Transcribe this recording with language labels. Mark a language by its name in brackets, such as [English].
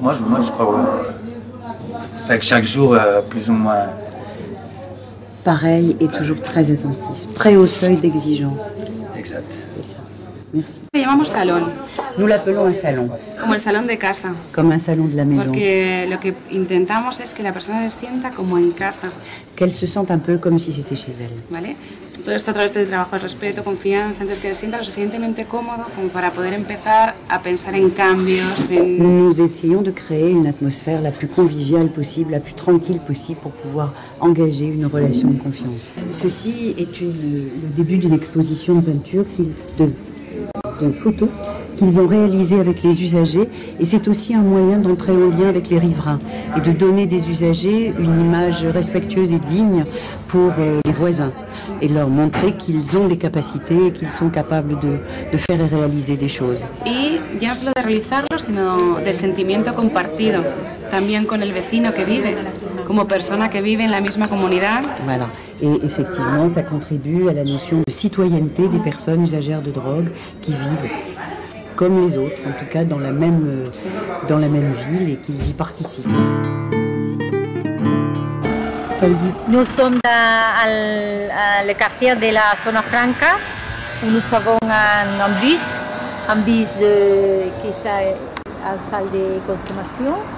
[French] moi je crois avec chaque jour plus ou moins. Pareil et toujours très attentif, très haut seuil d'exigence. Exact. C'est ça. Merci. [Spanish] Le llamamos salón. [French] Nous l'appelons un salon. [Spanish] Como el salón de casa. [French] Comme un salon de la maison. [Spanish] Porque lo que intentamos es que la persona se sienta como en casa. [French] Qu'elle se sente un peu comme si c'était chez elle. [Spanish] ¿Vale? Todo esto a través del trabajo de respeto, confianza, entonces que se sienta lo suficientemente cómodo como para poder empezar a pensar en cambios. [French] Nous essayons de créer une atmosphère la plus conviviale possible, la plus tranquille possible pour pouvoir engager une relation de confiance. Ceci est le début d'une exposition de peinture, de photos qu'ils ont réalisées avec les usagers et c'est aussi un moyen d'entrer en lien avec les riverains et de donner des usagers une image respectueuse et digne pour les voisins et de leur montrer qu'ils ont des capacités et qu'ils sont capables de faire et réaliser des choses. [Spanish] Y ya no solo de realizarlo, sino del sentimiento compartido, también con el vecino que vive, como persona que vive en la misma comunidad. [French] Voilà. Et effectivement, ça contribue à la notion de citoyenneté des personnes usagères de drogue qui vivent comme les autres, en tout cas dans la même ville et qu'ils y participent. Nous sommes dans le quartier de la Zona Franca où nous avons un bus qui est une salle de consommation.